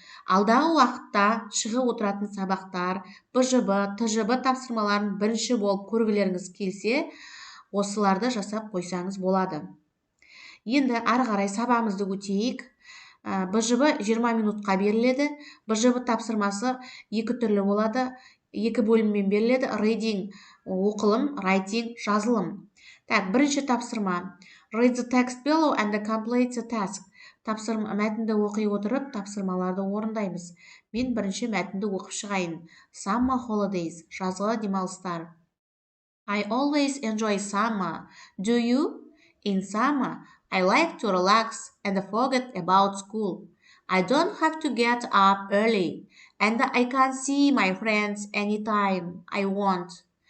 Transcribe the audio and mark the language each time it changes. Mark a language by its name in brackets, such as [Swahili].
[Kazakh] Алдағы уақытта шығып отыратын сабақтар, Бжб, тжб тапсырмаларын бірінші болып көргілеріңіз келсе, осыларды жасап қойсаңыз болады. Енді ары қарай сабағымызды өтейік. Бжб 20 минутқа беріледі. Бжб тапсырмасы екі түрлі болады. Екі бөліммен беріледі. Reading оқылым, writing жазылым. Бірінші тапсырма. [English] Read the text below and complete the task. [Kazakh] Мәтінді оқи отырып, тапсырмаларды орындаймыз. Мен бірінші мәтінді оқып шығайын. [English] Summer holidays, [Kazakh] жазғы демалыстар. [English] I always enjoy summer. Do you? In summer, I like to relax and forget about school. I don't have to get up early, and I can see my friends anytime I want.